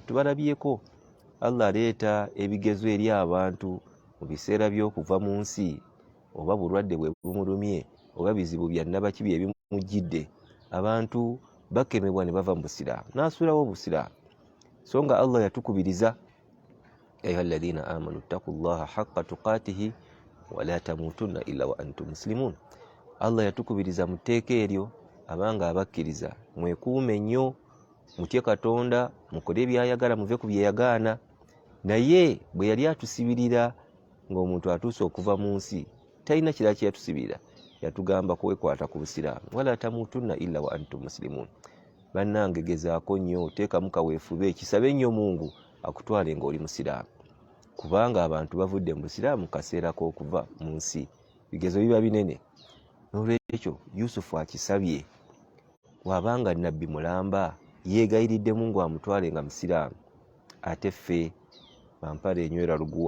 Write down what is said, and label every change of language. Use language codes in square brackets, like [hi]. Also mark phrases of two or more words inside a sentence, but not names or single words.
[lg] Tubalabyeko Allah aleeta ebigezo eri abantu mu biseera by'okuva mu nsi, oba bulwadde bwe bumulumye, oba bizibu bya nnabaki bye bimujjidde, abantu bakemebwa ne bava mu busiraamu n'asuulawo obusiraamu. So nga Allah yatukubiriza, [ar] أيها الذين آمنوا اتقوا الله حق تقاته ولا تموتن إلا وأنتم مسلمون. [lg] Allah yatukubiriza mu tteeka eryo abanga abakkiriza mwekuume nnyo, mutye Katonda, mukole byayagala, muve ku byeyagaana. Naye bwe yali atusibirira ng'omuntu atuuse okuva mu nsi, talina kirala kye yatusibirira, yatugamba kwekwata ku busiraamu. [ar] ولا تموتن إلا وأنتم مسلمون. [lg] Bannange gezaako nnyo, teekamu kaweefube, kisabe nnyo Mungu akutwale ng'oli musiraamu, kubanga abantu bavudde mu busiraamu kaseera k'okuva mu nsi, bigezo biba binene. N'olwekyo Yusufu akisabye, wabanga nabbi mulamba yeegayiridde Mungu amutwale nga musiraamu, ate ffe bampala enywera luguwa.